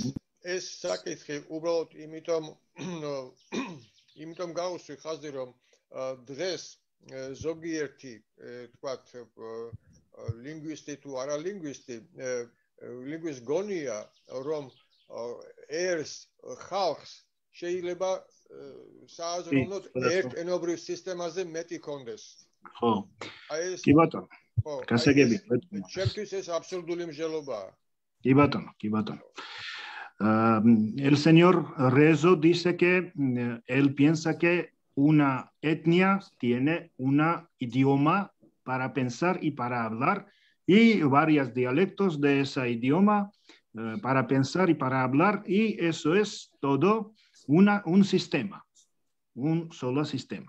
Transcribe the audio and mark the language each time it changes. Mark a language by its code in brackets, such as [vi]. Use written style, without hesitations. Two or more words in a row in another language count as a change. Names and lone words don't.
[ka] ეს საკითხი უბრალოდ იმიტომ გავუსვი ხაზი, რომ დღეს ზოგიერთი, თქვათ, ლინგვისტი თუ არა ლინგვისტი, ლინგვისტ გონია, რომ ერს ხალხს შეიძლება სააზროვნოდ ერთ ენობრივ სისტემაზე მეტი კონდეს. ხო. კი ბატონო. გასაგებია. ჩემთვის ეს აბსურდული მსჯელობაა. კი ბატონო, კი ბატონო. [es] El señor Rezo dice que él piensa que una etnia tiene un idioma para pensar y para hablar y varios dialectos de ese idioma para pensar y para hablar y eso es todo un sistema, un solo sistema.